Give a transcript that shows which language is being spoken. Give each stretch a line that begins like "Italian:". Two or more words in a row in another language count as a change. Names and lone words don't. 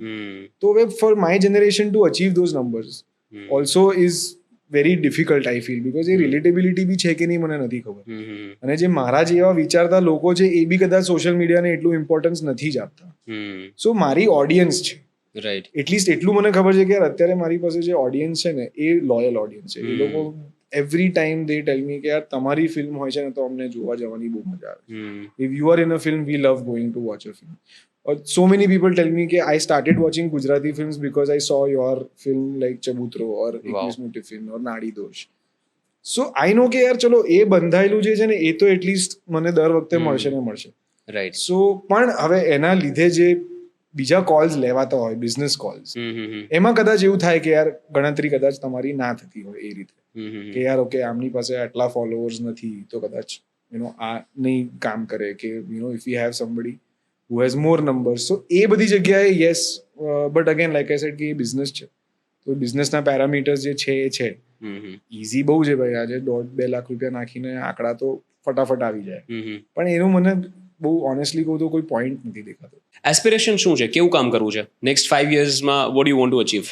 Gujarati: તો હવે
English: for my generation to achieve those numbers also is very difficult I feel because
Gujarati: એ રિલેટેબિલિટી બી છે કે નહીં મને નથી ખબર. અને જે મારા જેવા વિચારતા લોકો છે એ બી કદાચ
English: social mediaને
Gujarati: એટલું ઇમ્પોર્ટન્સ નથી જ આપતા. સો મારી ઓડિયન્સ છે. રાઈટ. એટલીસ્ટ એટલું મને ખબર છે કે યાર અત્યારે મારી પાસે જે ઓડિયન્સ છે ને એ
English: loyal audience
Gujarati: છે. એ લોકો
English: every time they tell me
Gujarati: કે યાર તમારી ફિલ્મ હોય છે ને તો અમને જોવા જવાની બહુ મજા આવે.
English: If you are in a film, we love going to watch a film. So many people tell me કે I started watching Gujarati films because I saw your film like Chabutro or 21મી ટિફિન or નાડી દોષ. So I know
Gujarati: કે યાર ચલો એ બંધાયેલું જે છે ને એ તો એટલીસ્ટ મને દર વખતે મળશે ને મળશે. રાઈટ. સો પણ હવે એના લીધે જે બીજા કોલ્સ લેવાતા હોય
English: business calls
Gujarati: એમાં કદાચ એવું થાય કે યાર ગણતરી કદાચ તમારી ના થતી હોય એ રીતે કે યાર ઓકે આમની પાસે આટલા ફોલોઅર્સ નથી તો કદાચ આ નહીં કામ કરે કે
English: if you have somebody who has more numbers.
Gujarati: So એ બધી જગ્યાએ
English: yes, but again like I said
Gujarati: કે એ બિઝનેસ છે, તો બિઝનેસના પેરામીટર્સ જે છે એ છે. ઇઝી બહુ છે ભાઈ, આજે 1.5-2 લાખ રૂપિયા નાખીને આંકડા તો ફટાફટ આવી જાય, પણ એનું મને બહુ ઓનેસ્ટલી કહું તો કોઈ પોઈન્ટ નથી દેખાતો.
English: એસ્પિરેશન
Gujarati: શું છે? કેવું કામ કરવું છે
English: નેક્સ્ટ 5 yearsમાં? what you want to achieve?